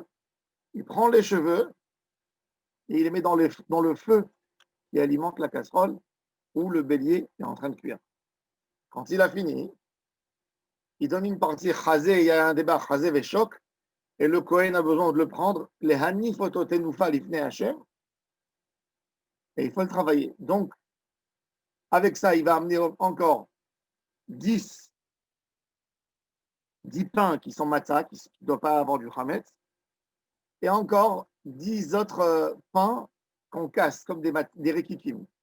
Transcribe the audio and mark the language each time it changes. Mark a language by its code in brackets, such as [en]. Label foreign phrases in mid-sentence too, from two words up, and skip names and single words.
[fr] Il prend les cheveux et il les met dans le feu qui alimente la casserole où le bélier est en train de cuire. Quand il a fini, il donne une partie chazé, il y a un débat chazé et choc, et le Kohen a besoin de le prendre, les [he] הניף אותותנופה לפני השם, [fr] et il faut le travailler. Donc, avec ça, il va amener encore 10 pains qui sont matzah, qui ne doivent pas avoir du chametz, et encore 10 autres pains qu'on casse, comme des rekikim.